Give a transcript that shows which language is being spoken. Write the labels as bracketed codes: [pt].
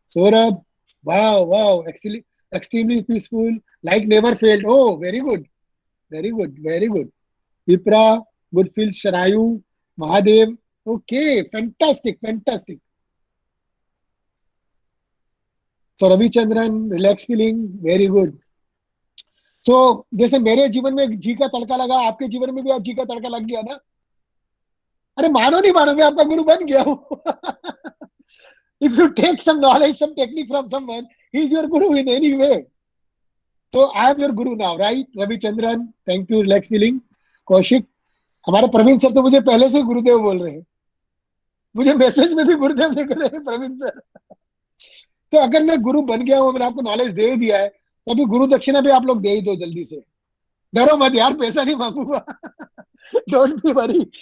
[en] Saurabh, wow, wow, excellent, extremely peaceful. Like never failed. Oh, very good, very good, very good. Vipra, Goodfield, Sharayu, Mahadev. Okay, fantastic, fantastic. So Ravichandran, relaxed feeling, very good. [hi] So जैसे मेरे जीवन में जी का तड़का लगा, आपके जीवन में भी आज जी का तड़का लग गया ना? अरे मानो नहीं मानो, मैं आपका गुरु बन गया हूँ. [en] If you take some knowledge, some technique from someone, he is your guru in any way. So I am your guru now, right? Ravichandran, thank you, relax feeling. [hi] Kaushik, हमारे प्रवीण सर तो मुझे पहले से गुरुदेव बोल रहे हैं. मुझे मैसेज में भी गुरुदेव लिख रहे हैं प्रवीण सर. तो अगर मैं गुरु बन गया हूँ, मैंने आपको नॉलेज दे ही दिया है, तो अभी गुरु दक्षिणा भी आप लोग दे ही दो जल्दी से. डरो मत यार, पैसा नहीं मांगूंगा. [en] Don't be worry.